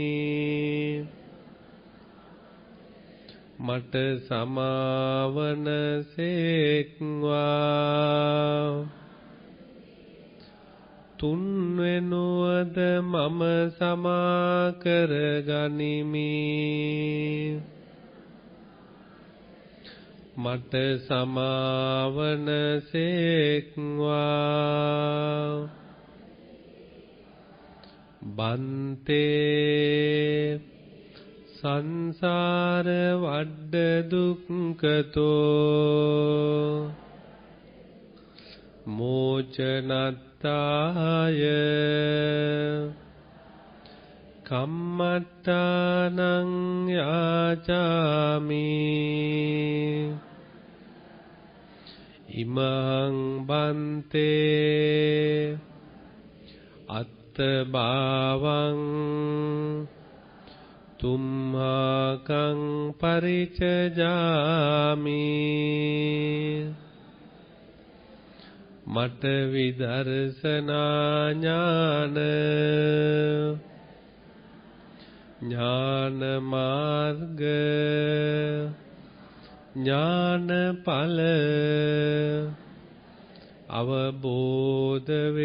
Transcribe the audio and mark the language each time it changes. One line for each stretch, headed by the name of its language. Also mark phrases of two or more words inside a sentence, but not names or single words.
Sinhala: මට සමාවන සේක්වා තුන්වෙනුවද මම සමා කර ගනිමි මට සමාවන
Pali: සේක්වා බන්තේ සංසාර වඩ්ඩ දුක්ඛතෝ මෝචනත්තාය කම්මත්තානං යාචාමි ඉමං බන්තේ අත්තභාවං තුම්හාකං පරිචජාමි
Sinhala: මට විදර්ශනා ඥාන ඥාන මාර්ග ඥානඵල අවබෝධ